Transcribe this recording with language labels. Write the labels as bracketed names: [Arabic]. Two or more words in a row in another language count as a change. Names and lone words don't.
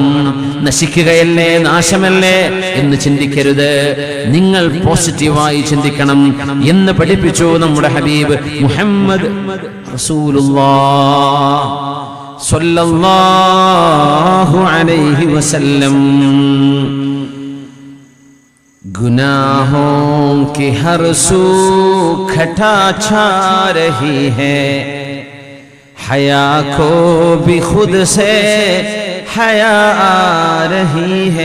[Malayalam] നശിക്കുകയല്ലേ, നാശമല്ലേ എന്ന് ചിന്തിക്കരുത്. നിങ്ങൾ പോസിറ്റീവായി ചിന്തിക്കണം എന്ന് പഠിപ്പിച്ചു നമ്മുടെ ഹബീബ് മുഹമ്മദ് റസൂലുള്ളാഹ് [Arabic] صلى الله عليه وسلم. [Hindi] गुनाहों की हर सू खटा छा रही है, हया को भी खुद से हया आ रही है.